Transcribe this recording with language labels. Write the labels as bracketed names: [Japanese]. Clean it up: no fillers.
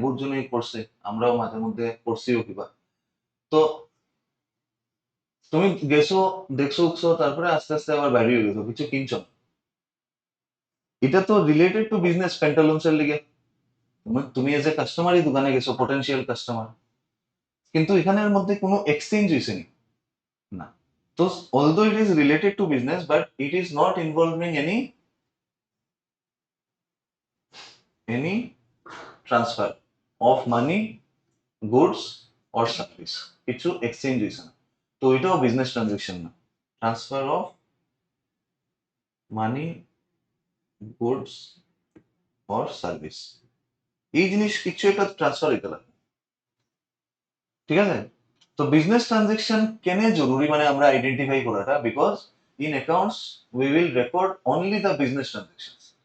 [Bangla] বহুত জনই করছে, আমরাও মাঝে মধ্যে করছিও কিবা। তো তুমি গেছো, দেখছো উঠছো, তারপরে আস্তে আস্তে আবার বাইরে গেছো, কিছু কিনছো না। এটা তো রিলেটেড টু বিজনেস পেন্টালুন্স এর লিগে। তুমি এজ এ কাস্টমারই দোকানে গেছো, পটেনশিয়াল কাস্টমার, কিন্তু এখানের মধ্যে কোনো এক্সচেঞ্জ হয়েছে নি, না। [English] তো although it is related to business but it is not involving any transfer of money, goods or service, [Bangla] কিছু এক্সচেঞ্জ হয়েছে না, তো এটাও বিজনেস ট্রানজেকশন না। Transfer of money, goods or service, এই জিনিস কিছু একটা ট্রান্সফার হইতে লাগে। ঠিক আছে, তো বিজনেস ট্রানজেকশন কেন জরুরি মানে আমরা আইডেন্টিফাই করাটা, [English] Because in accounts we will record only the business transaction.